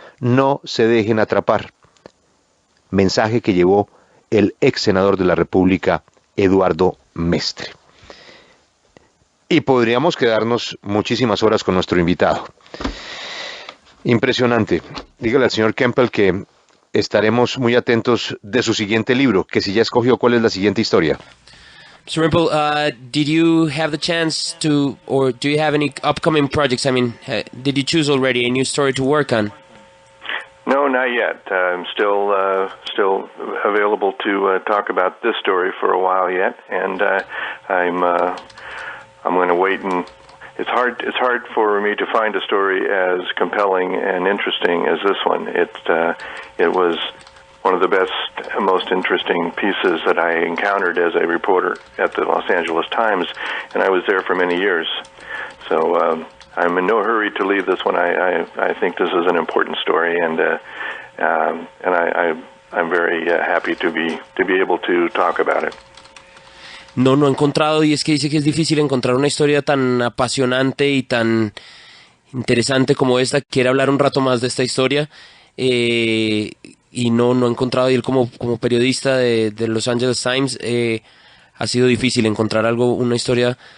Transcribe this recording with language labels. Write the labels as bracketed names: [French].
[Spanish] No se dejen atrapar. Mensaje que llevó el ex senador de la República, Eduardo Mestre. Y podríamos quedarnos muchísimas horas con nuestro invitado. Impresionante. Dígale al señor Kempel que estaremos muy atentos de su siguiente libro, que si ya escogió cuál es la siguiente historia. [English] Mr. Rimple, did you have the chance to, or do you have any upcoming projects? I mean, did you choose already a new story to work on? No, not yet. I'm still available to talk about this story for a while yet, and I'm going to wait. And it's hard for me to find a story as compelling and interesting as this one. It was one of the best, most interesting pieces that I encountered as a reporter at the Los Angeles Times, and I was there for many years. So I'm in no hurry to leave this one. I think this is an important story, and I'm very happy to be able to talk about it. [Spanish] No he encontrado, y es que dice que es difícil encontrar una historia tan apasionante y tan interesante como esta. Quiere hablar un rato más de esta historia, y no he encontrado, y él como periodista de Los Angeles Times, ha sido difícil encontrar una historia